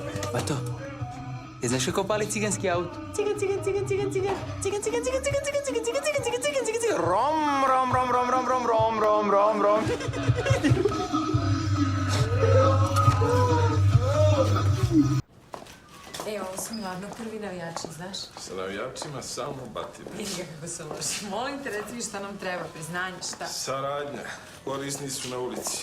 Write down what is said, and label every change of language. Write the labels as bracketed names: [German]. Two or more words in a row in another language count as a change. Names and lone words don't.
[Serbian] Pa to. Je znaš kako pali ciganski auto? Cigan, cigan, cigan, cigan, cigan. Cigan, cigan, cigan, cigan, cigan, cigan, cigan, cigan, cigan, cigan, cigan, cigan. Rom, rom, rom, rom, rom, rom, rom, rom, rom, rom. Ovo su mi ladno prvi navijači, znaš? Sa navijačima samo batine. Vidi kako se loši. Molim te, reci mi šta nam treba, priznanje, šta? Saradnja. Korisni su na ulici.